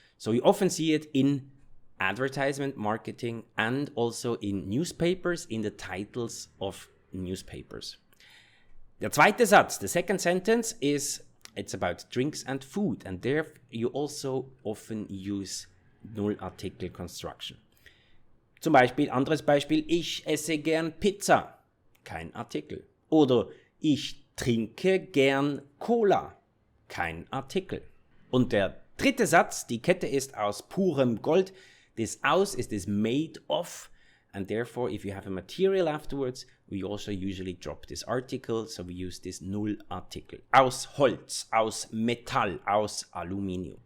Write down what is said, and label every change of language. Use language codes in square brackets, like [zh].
[en] So you often see it in advertisement marketing and also in newspapers, in the titles of newspapers. [de] Der zweite Satz, [en] the second sentence, it's about drinks and food, and there you also often use Nullartikel construction. [de] Zum Beispiel, anderes Beispiel, ich esse gern Pizza, kein Artikel. Oder ich trinke gern Cola, kein Artikel. Und der dritte Satz, die Kette ist aus purem Gold, [en] this aus is this made of, and therefore if you have a material afterwards, we also usually drop this article, so we use this Nullartikel. [de] Aus Holz, aus Metall, aus Aluminium.